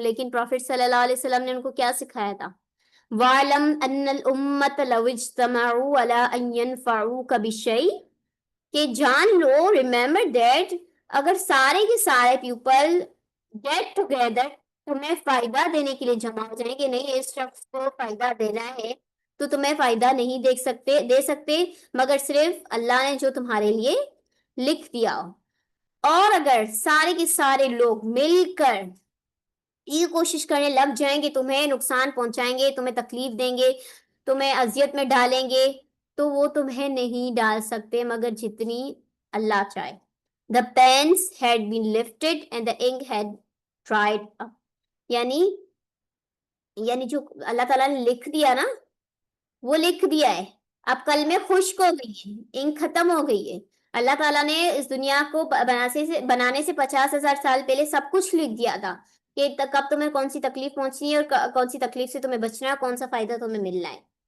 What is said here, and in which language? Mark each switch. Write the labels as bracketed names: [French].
[Urdu] لیکن پروفٹ صلی اللہ علیہ وسلم نے ان کو کیا سکھایا تھا, [Arabic] وَاعْلَمْ أَنَّ الْأُمَّةَ لَوْ اجْتَمَعُوا عَلَىٰ أَن يَنْفَعُوكَ بِشَيْءٍ, [Urdu] کہ جان لو, [English] remember that, [Urdu] اگر سارے کے سارے [English] people get together [Urdu] تمہیں فائدہ دینے کے لیے جمع ہو جائیں کہ نہیں اس شخص کو فائدہ دینا ہے, تو تمہیں فائدہ نہیں دے سکتے مگر صرف اللہ نے جو تمہارے لیے لکھ دیا ہو. اور اگر سارے کے سارے لوگ مل کر یہ کوشش کرنے لگ جائیں کہ تمہیں نقصان پہنچائیں گے, تمہیں تکلیف دیں گے, تمہیں اذیت میں ڈالیں گے, تو وہ تمہیں نہیں ڈال سکتے مگر جتنی اللہ چاہے. [English] The pens had been lifted and the ink had dried up. [Urdu] یعنی جو اللہ تعالیٰ نے لکھ دیا نا وہ لکھ دیا ہے, اب کلمے خشک ہو گئی ہیں, انک ختم ہو گئی ہے. اللہ تعالیٰ نے اس دنیا کو بنانے سے 50,000 سال پہلے سب کچھ لکھ دیا تھا کہ کب تمہیں کون سی تکلیف پہنچنی ہے اور کون سی تکلیف سے تمہیں بچنا ہے, کون سا فائدہ تمہیں ملنا ہے.